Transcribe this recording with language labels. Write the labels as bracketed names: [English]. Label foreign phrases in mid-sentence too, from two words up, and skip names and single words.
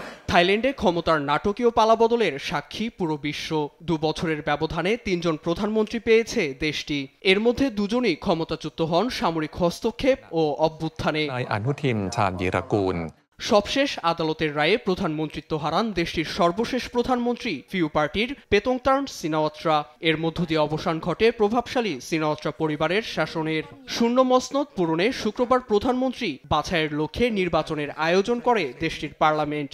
[Bangla] থাইল্যান্ডে ক্ষমতার নাটকীয় পালাবদলের সাক্ষী পুরো বিশ্ব। 2 বছরের ব্যবধানে 3 জন প্রধানমন্ত্রী পেয়েছে দেশটি। এর মধ্যে দুজনই ক্ষমতাচ্যুত হন সামরিক হস্তক্ষেপ ও অভ্যুত্থানে। นายอนุทินชาญวีรกูล সবশেষ আদালতের রায়ে প্রধানমন্ত্রিত্ব হারান দেশটির সর্বশেষ প্রধানমন্ত্রী ফিউ পার্টির পেতংতার্ন সিনাওয়াত্রা। এর মধ্য দিয়ে অবসান ঘটে প্রভাবশালী সিনাওয়াত্রা পরিবারের শাসনের। শূন্য মসনদ পূরণে শুক্রবার প্রধানমন্ত্রী বাছাইয়ের লক্ষ্যে নির্বাচনের আয়োজন করে দেশটির পার্লামেন্ট।